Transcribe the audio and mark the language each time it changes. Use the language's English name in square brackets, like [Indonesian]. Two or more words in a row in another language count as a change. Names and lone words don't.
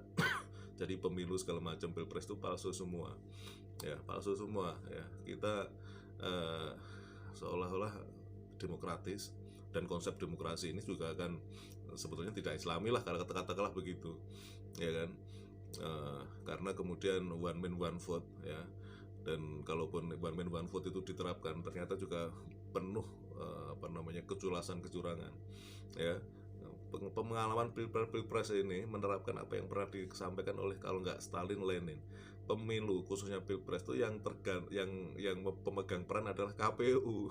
[Indonesian] Jadi pemilu segala macam, pilpres itu palsu semua ya, palsu semua ya. Kita seolah-olah demokratis, dan konsep demokrasi ini juga akan sebetulnya tidak islami lah, kalau katakanlah begitu ya kan. Karena kemudian [English] one man one vote [Indonesian] ya, dan kalaupun [English] one man one vote [Indonesian] itu diterapkan, ternyata juga penuh kejelasan kecurangan, ya. Pengalaman pilpres ini menerapkan apa yang pernah disampaikan oleh, kalau nggak Stalin, Lenin. Pemilu khususnya pilpres itu yang pemegang peran adalah KPU.